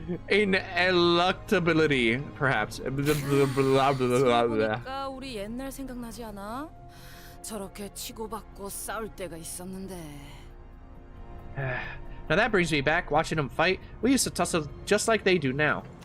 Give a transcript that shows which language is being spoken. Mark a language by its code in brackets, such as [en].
[en] Ineluctability, perhaps. [ko] 보니까 우리 옛날 생각나지 않아? 저렇게 치고받고 싸울 때가 있었는데. [en] Now that brings me back. Watching them fight, we used to tussle just like they do now.